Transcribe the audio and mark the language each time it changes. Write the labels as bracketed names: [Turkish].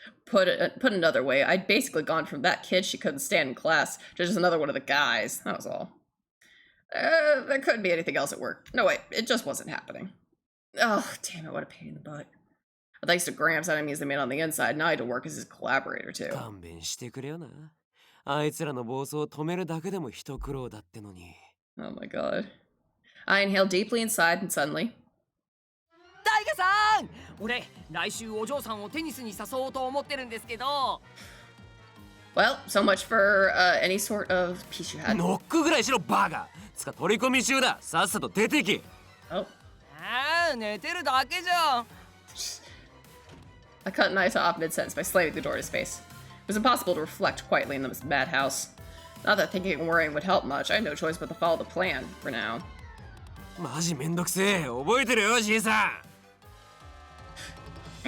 [English] Put another way, I'd basically gone from that kid she couldn't stand in class to just another one of the guys. That was all. There couldn't be anything else at work. No, wait, it just wasn't happening. Oh, damn it, what a pain in the butt. Thanks to Gramps, enemies they made on the inside, now I had to work as his collaborator too. [Japanese] 勘弁してくれよな。あいつらの暴走を止めるだけでも一苦労だってのに。 [English] Oh my god. I inhaled deeply inside and suddenly... [Japanese] タイガさん、俺来週お嬢さんをテニスに誘おうと思ってるんですけど。 [English] Well, so much for any sort of peace you had. [Japanese] ノックぐらいしろバカ。つか取り込み中だ。さっさと出てき。 [English] Oh. [Japanese] ああ、寝てるだけじゃん。 [English] I cut Naito off mid-sentence by slamming the door in his face. It was impossible to reflect quietly in this madhouse. Not that thinking and worrying would help much, I had no choice but to follow the plan, for now. [Japanese] マジめんどくせえ。覚えてるよ、じいさん。